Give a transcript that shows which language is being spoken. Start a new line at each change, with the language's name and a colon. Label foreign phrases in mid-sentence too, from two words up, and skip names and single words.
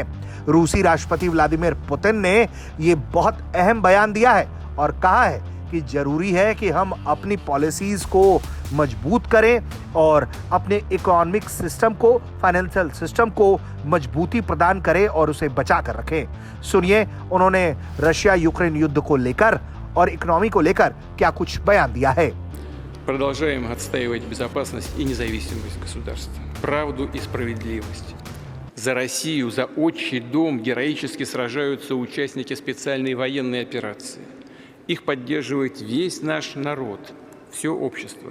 Hindi: रूसी राष्ट्रपति व्लादिमीर पुतिन ने ये बहुत अहम बयान दिया है और कहा है कि जरूरी है कि हम अपनी पॉलिसीज को मजबूत करें और अपने इकोनॉमिक सिस्टम को, फाइनेंशियल सिस्टम को मजबूती प्रदान करें और उसे बचा कर रखें। सुनिए उन्होंने रशिया यूक्रेन युद्ध को लेकर और इकोनॉमी को लेकर क्या कुछ बयान दिया है।
Russian: Продолжаем отстаивать безопасность и независимость государства, правду и справедливость. За Россию, за отчий дом героически сражаются участники специальной военной операции. Их поддерживает весь наш народ, все общество.